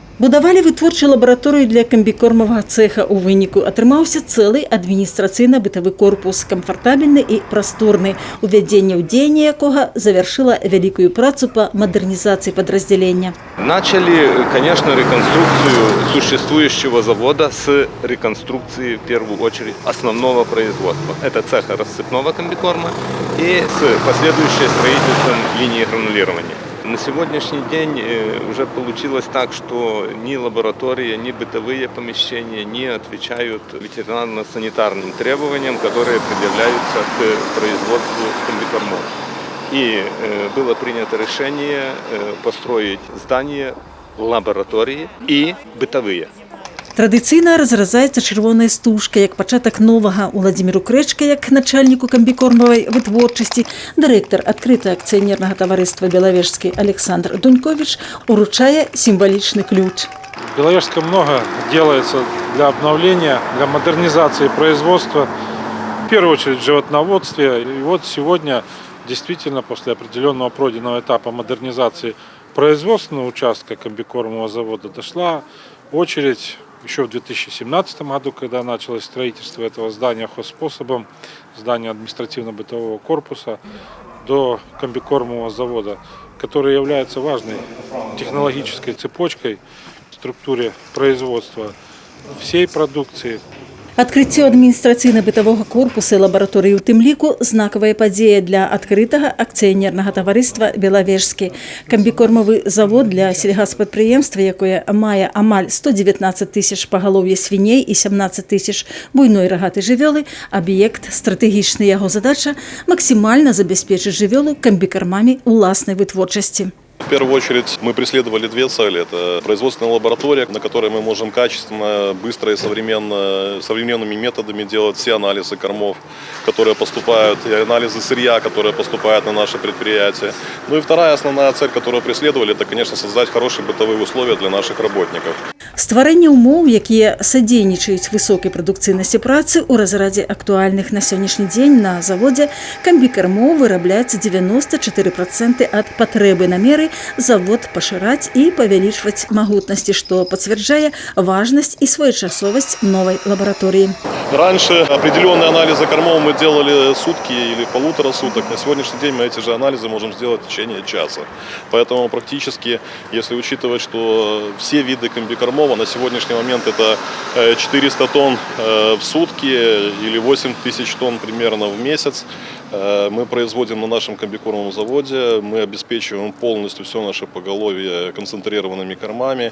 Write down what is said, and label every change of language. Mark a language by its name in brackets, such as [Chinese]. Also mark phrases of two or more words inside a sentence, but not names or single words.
[Belarusian] Будавалі вытворчую лабараторыю для камбікормавага цеха. У выніку атрымаўся цэлы адміністрацыйна-бытавы корпус, камфартабельны і прасторны, увядзенне ў дзеянне якога завяршыла вялікую працу [Russian] по модернизации подразделения. Начали, конечно, реконструкцию существующего завода с реконструкции, в первую очередь, основного производства. Это цеха рассыпного комбикорма и с последующим строительством линии гранулирования. На сегодняшний день уже получилось так, что ни лаборатория, ни бытовые помещения не отвечают ветеринарно-санитарным требованиям, которые предъявляются к производству комбикормов. И было принято решение построить здания, лаборатории и бытовые. [Belarusian] Традыцыйна разразаецца чырвоная стужка, як пачатак новага. Уладзіміру Крэчка, як начальніку камбікормавай вытворчасці, дырэктар адкрытага акцыянернага таварыства «Белавежскі» Александр Дунькович уручае [Russian] символичный ключ. В Беловежске много делается для обновления, для модернизации производства, в первую очередь в животноводстве. И вот сегодня действительно после определенного пройденного этапа модернизации производственного участка комбикормового завода дошла очередь еще в 2017 году, когда началось строительство этого здания хозспособом, здания административно-бытового корпуса, до комбикормового завода, который является важной технологической цепочкой в структуре производства всей продукции. [Belarusian] Адкрыццё адміністрацыйна-бытавога корпуса і лабараторыі ў тым ліку знакавая падзея для адкрытага акцыянернага таварыства «Белавежскі». Камбікормавы завод для сельгаспрадпрыемства, якое мае амаль 119 тысяч пагалоўя свіней і 17 тысяч буйной рагатай жывёлы, аб'ект стратэгічны. Яго задача максімальна забяспечыць жывёлу комбикормамі уласнай вытворчасці. [Russian] В первую очередь мы преследовали две цели. Это производственная лаборатория, на которой мы можем качественно, быстро и современными методами делать все анализы кормов, которые поступают, и анализы сырья, которые поступают на наше предприятие. Ну и вторая основная цель, которую преследовали, это, конечно, создать хорошие бытовые условия для наших работников. [Belarusian] Стварэнне ўмоў, якія садзейнічаюць высокай прадукцыйнасці працы ў разрадзе актуальных на сённяшні дзень на заводзе камбікормоў вырабляецца 94% ад патрэбы намеры завод пашыраць і павялічваць магутнасці, што пацвярджае важнасць і своечасовасць новай лабараторыі. [Russian] Раньше определенные анализы кормов мы делали сутки или полутора суток. На сегодняшний день мы эти же анализы можем сделать в течение часа. Поэтому практически, если учитывать, что все виды комбикормов на сегодняшний момент это 400 тонн в сутки или 8 тысяч тонн примерно в месяц, мы производим на нашем комбикормовом заводе, мы обеспечиваем полностью все наше поголовье концентрированными кормами.